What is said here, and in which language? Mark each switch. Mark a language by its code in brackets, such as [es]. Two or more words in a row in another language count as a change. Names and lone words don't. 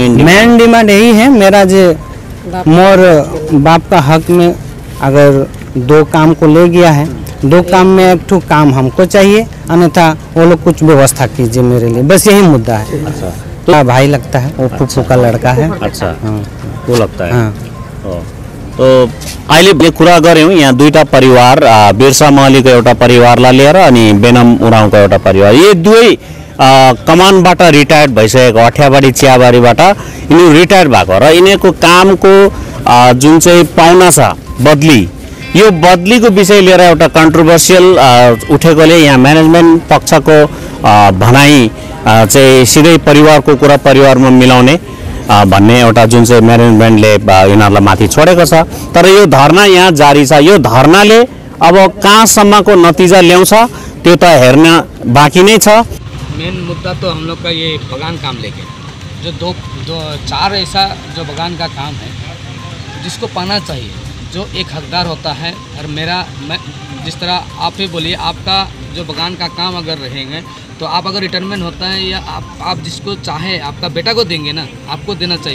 [en] main demand [hi] यही है मेरा जो मोर बाप का हक में अगर दो काम को ले गया है दो काम में एक ठो काम हमको चाहिए अन्यथा वो लोग कुछ व्यवस्था कीजिए मेरे लिए बस यही मुद्दा है अच्छा तो भाई लगता है वो फूफू का लड़का है अच्छा हाँ वो लगता है हाँ [ne] तो अहिले कुरा गऱ्यौँ यहाँ दुईटा परिवार बिरसा महलीको एउटा परिवारलाई लिएर अनि बेनाम उराउँको एउटा परिवार यी दुवै कमानबाट रिटायर्ड भइसकेको अठ्याबारी चियाबारीबाट यिनीहरू रिटायर्ड भएको र यिनीहरूको कामको जुन चाहिँ पाउना छ बदली, यो बदलीको विषय लिएर एउटा कन्ट्रोभर्सियल उठेकोले यहाँ म्यानेजमेन्ट पक्षको भनाइ चाहिँ सिधै परिवारको कुरा परिवारमा मिलाउने भन्ने एउटा जुन चाहिँ म्यानेजमेन्टले यिनीहरूलाई माथि छोडेको छ। तर यो धरना यहाँ जारी छ। यो धरनाले अब कहाँसम्मको नतिजा ल्याउँछ त्यो त हेर्न बाँकी नै छ। [hi] मेन मुद्दा तो हम लोग का ये बगान काम लेके जो दो चार ऐसा जो बगान का काम है जिसको पाना चाहिए, जो एक हकदार होता है। और मैं जिस तरह आप ही बोलिए, आपका जो बगान का काम अगर रहेंगे तो आप अगर रिटायरमेंट होता है या आप जिसको चाहे आपका बेटा को देंगे ना, आपको देना चाहिए।